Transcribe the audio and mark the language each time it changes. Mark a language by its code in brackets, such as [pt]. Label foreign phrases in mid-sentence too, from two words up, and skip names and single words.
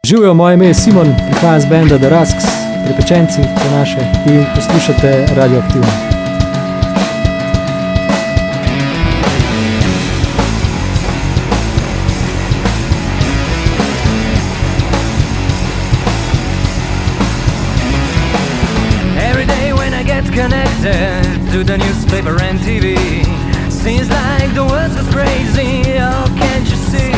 [sl] Živijo, moje ime je Simon, prihajam z benda The Rusks, Prepečenci po naše in poslušate Radioaktivno. [en] Every day when I get connected to the newspaper and TV, seems like the world goes crazy, oh can't you see?